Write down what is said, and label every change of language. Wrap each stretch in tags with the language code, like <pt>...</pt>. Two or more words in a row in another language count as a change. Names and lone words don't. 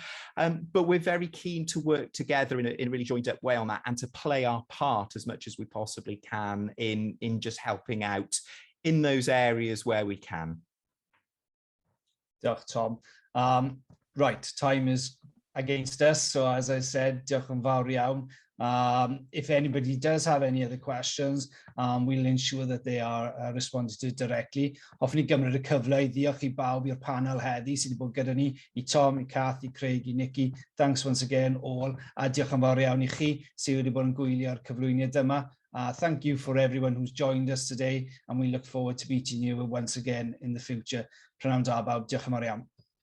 <en>But we're very keen to work together in a really joined up way on that, and to play our part as much as we possibly can in just helping out in those areas where we can.</en> <cy>Diolch, Tom.</cy> <en>Right, time is against us. So as I said,</en> <cy>diolch yn fawr iawn.</cy> <en>If anybody does have any other questions, we'll ensure that they are responded to directly.</en> <cy>Hoffwn i gymryd y cyfle i ddiolch i bawb i'r panel heddi sydd wedi bod gyda ni, i Tom, i Kath, i Craig, i Nicky.</cy> <en>Thanks once again all.</en> <cy>A diolch yn fawr iawn i chi sydd wedi bod yn gwylio'r cyflwyniad yma.</cy> <en>Thank you for everyone who's joined us today, and we look forward to meeting you once again in the future.</en> <cy>Prynawn da bawb, diolch yn fawr iawn.</cy>